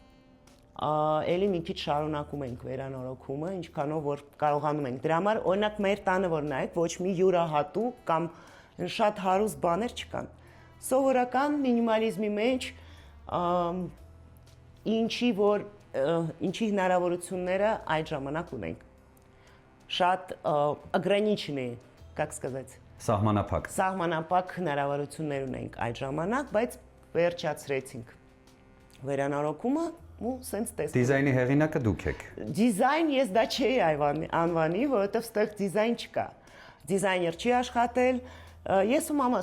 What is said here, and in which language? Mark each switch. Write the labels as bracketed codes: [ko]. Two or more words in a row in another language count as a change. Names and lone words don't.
[hy] էլի մի քիչ շարունակում ենք վերանորոգումը, ինչքանով որ կարողանում ենք։ Դրա համար օրինակ մեր տանը որ նայեք, ոչ մի յուրահատուկ կամ շատ հարուստ բաներ չկան։ Սովորական մինիմալիզմի մեջ ինչի հնարավորությունները այդ ժամանակ ունենք։ Շատ [ru] ограниченные, как сказать, [hy] սահմանափակ հնարավորություններ ունենք այդ ժամանակ, բայց վերջացրեցինք վերանորոգումը ու սենց տեսնում։ Դիզայնի հեղինակը դուք եք։ Դիզայն ես դա չէի անվանի, որովհետև ստեղ դիզայն չկա։ Դիզայներ չի աշխատել։ Ես ու մամաս